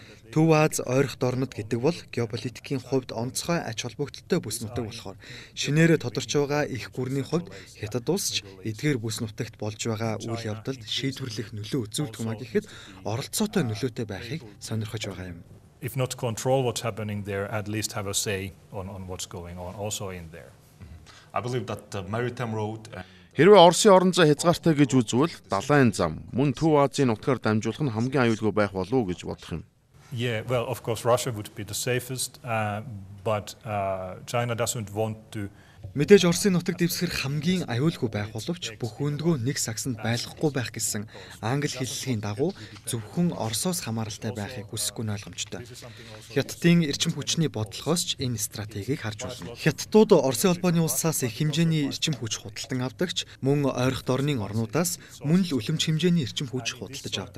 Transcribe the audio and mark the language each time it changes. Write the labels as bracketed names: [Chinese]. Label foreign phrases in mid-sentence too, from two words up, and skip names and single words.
[Mongolian] Төв Аз ойрхон орнод гэдэг бол геополитикийн хувьд онцгой ач холбогдолтой бүс нутаг болохоор шинээр тодорч байгаа их гүрний хувьд Хятад улс ч эдгээр бүс нутагт болж байгаа үйл явдалд шийдвэрлэх нөлөө үзүүлдэг маа гэхэд оролцоотой нөлөөтэй байхыг сонирхож байгаа юм. [English] If not control what's happening there, at least have a say on what's going on also in there. I believe that the maritime road [Mongolian] Хэрвээ Оросын орон зай хязгаартай гэж үзвэл Далайн зам мөн Төв Азийн нутгаар дамжуулах нь хамгийн аюулгүй байх болов уу гэж бодох юм. [English] Yeah, well, of course, Russia would be the safest, but China doesn't want to. [Mongolian] Мэдээж Оросын нутаг дэвсгэр хамгийн аюулгүй байх боловч бүх өндгөө нэг сагсанд байлгахгүй байх гэсэн англи хэллэгийн дагуу зөвхөн Оросоос хамааралтай байхыг хүсэхгүй нь ойлгомжтой. Хятадын эрчим хүчний бодлогоос ч энэ стратегийг харж болно. Хятадууд Оросын холбооны улсаас их хэмжээний эрчим хүч худалдан авдагч мөн ойрхон орны орнуудаас мөн л үлэмж хэмжээний эрчим хүч худалдаж авдаг.